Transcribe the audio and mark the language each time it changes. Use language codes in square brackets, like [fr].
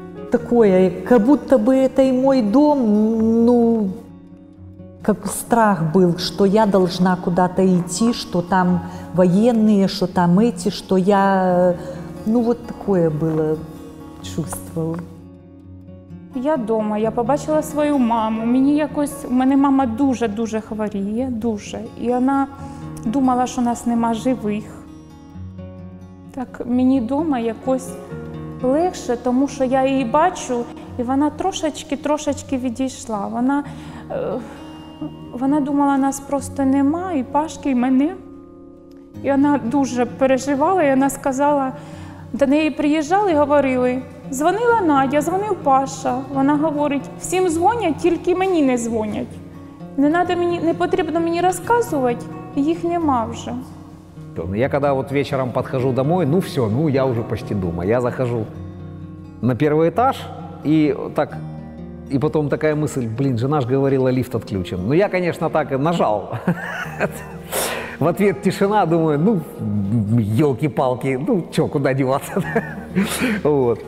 [ru] Такое, как будто бы это и мой дом, ну, как страх был, что я должна куда-то идти, что там военные, что там эти, что я... Ну, вот такое было чувство. [uk] Я вдома, я побачила свою маму. У мене мама дуже-дуже хворіє, дуже. І вона думала, що нас нема живих. Так мені вдома якось легше, тому що я її бачу, і вона трошечки відійшла. Вона думала, нас просто нема, і Пашки, і мене. І вона дуже переживала, і вона сказала, до неї приїжджали і говорили, Дзвонила Надя, дзвонив Паша. Вона говорить, всім дзвонять, тільки мені не дзвонять. Не потрібно мені розказувати, їх нема вже. [ru] Я когда вот вечером подхожу домой, ну все, ну я уже почти дома. Я захожу на первый этаж и так, и потом такая мысль, блин, жена ж говорила, лифт отключен. Ну я, конечно, так и нажал. В ответ тишина, думаю, ну, елки-палки, ну, чё, куда деваться? Вот.